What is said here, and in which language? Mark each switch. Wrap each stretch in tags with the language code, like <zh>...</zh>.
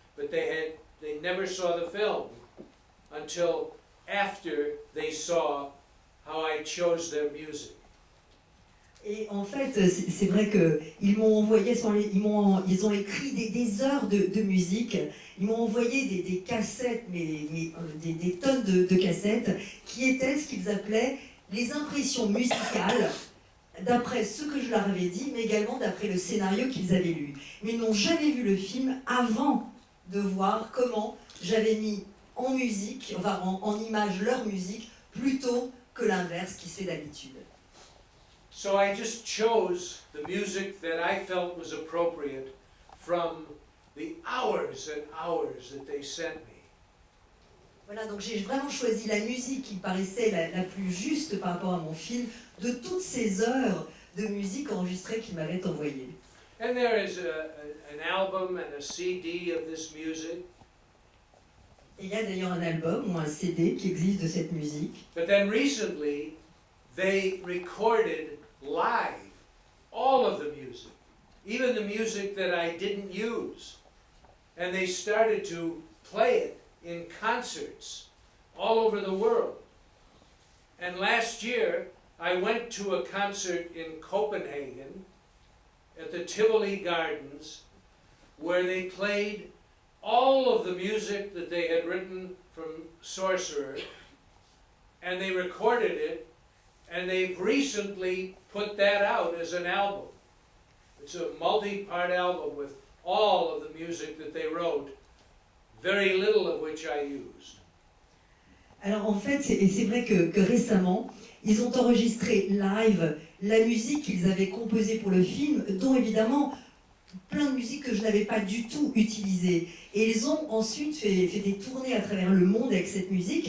<en>But they never saw the film until after they saw how I chose their music.</en> <fr>Et en fait, c'est vrai qu'ils m'ont envoyé, ils ont écrit des heures de musique, ils m'ont envoyé des cassettes, des tonnes de cassettes, qui étaient ce qu'ils appelaient les impressions musicales, d'après ce que je leur avais dit, mais également d'après le scénario qu'ils avaient lu. Mais ils n'ont jamais vu le film avant de voir comment j'avais mis en musique, enfin en image leur musique, plutôt que l'inverse qui se fait d'habitude.</fr> <en>So I just chose the music that I felt was appropriate from the hours and hours that they sent me.</en> <fr>Voilà, donc j'ai vraiment choisi la musique qui paraissait la plus juste par rapport à mon film, de toutes ces heures de musique enregistrée qu'ils m'avaient envoyées.</fr> <en>And there is an album and a CD of this music.</en> <fr>Et il y a d'ailleurs un album ou un CD qui existe de cette musique.</fr> <en>But then recently, they recorded live all of the music, even the music that I didn't use. And they started to play it in concerts all over the world. And last year, I went to a concert in Copenhagen at the Tivoli Gardens where they played all of the music that they had written from Sorcerer, and they recorded it, and they've recently put that out as an album. It's a multi-part album with all of the music that they wrote, very little of which I used.</en> <fr>Alors en fait, c'est vrai que récemment, ils ont enregistré live la musique qu'ils avaient composée pour le film, dont évidemment plein de musiques que je n'avais pas du tout utilisées. Et ils ont ensuite fait des tournées à travers le monde avec cette musique.</fr>